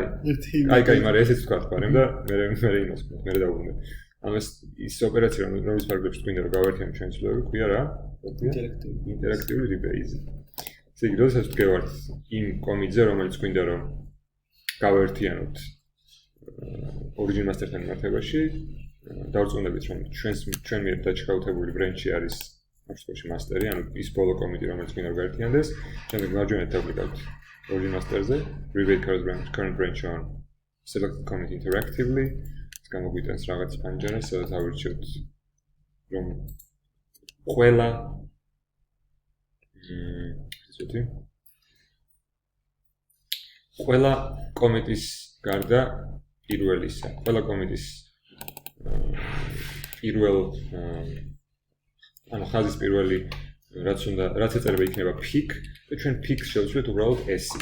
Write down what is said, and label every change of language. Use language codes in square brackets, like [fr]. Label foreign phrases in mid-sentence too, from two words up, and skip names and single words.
[ka] კაი, მაგრამ ესეც ვთქვა თქარემ და მე იმას ვთქვა, მე დავუბრუნდე. ანუ ის ოპერაცია რომლის ფარგლებში გვინდა რომ გავაერთიანოთ ჩვენი ცვლილებები, ქვია რა? ინტერაქტიული rebase. ესე იგი, როდესაც ვდგევართ იმ კომიტზე, რომელიც გვინდა რომ გავაერთიანოთ [en] origin master- [ka] თან მიმართებაში, დავწუნდებით რომ ჩვენ მიერ დაჩქარებული ბრენჩი არის ამ მასტერი, ანუ ის ბოლო კომიტი, რომელიც გვინდა რომ გაერთიანდეს, შემდეგ მარჯვენით დავკლიკავთ [en] origin master- [ka] ზე, [en] revert current branch on select commit interactively, [ka] ეს გამოგვიტანს რაღაც პანჯერას, სადაც ავირჩიოთ რომ ყველა ყველა კომიტის გარდა პირველისა, ყველა კომიტის ანუ ხაზის პირველი რაც ეწერება იქნება pick და ჩვენ pick შევცვლით უბრალოდ s-ით.